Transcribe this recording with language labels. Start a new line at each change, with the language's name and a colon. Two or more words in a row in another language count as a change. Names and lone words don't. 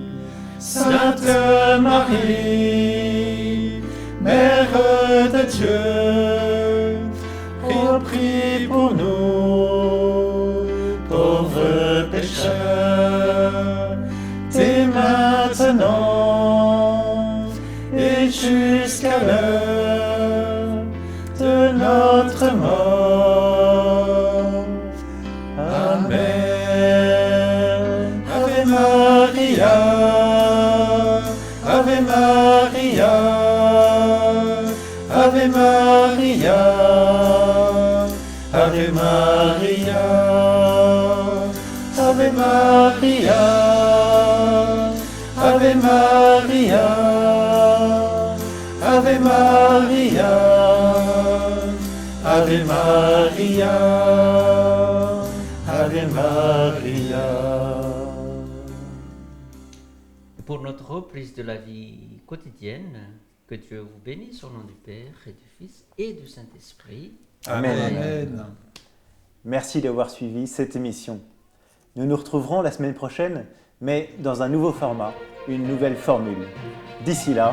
French: Sainte Marie, Mère de Dieu, prie pour nous, pauvres pécheurs, dès maintenant et jusqu'à l'heure de notre mort. Amen.
Latin: Ave Maria, Ave Maria, Ave Maria, Ave Maria, Ave Maria, Ave Maria, Ave Maria, Ave Maria, Ave Maria.
French: pour notre reprise de la vie quotidienne. Que Dieu vous bénisse au nom du Père et du Fils et du Saint-Esprit. Amen. Amen. Merci d'avoir suivi cette émission. Nous nous retrouverons la semaine prochaine, mais dans un nouveau format, une nouvelle formule.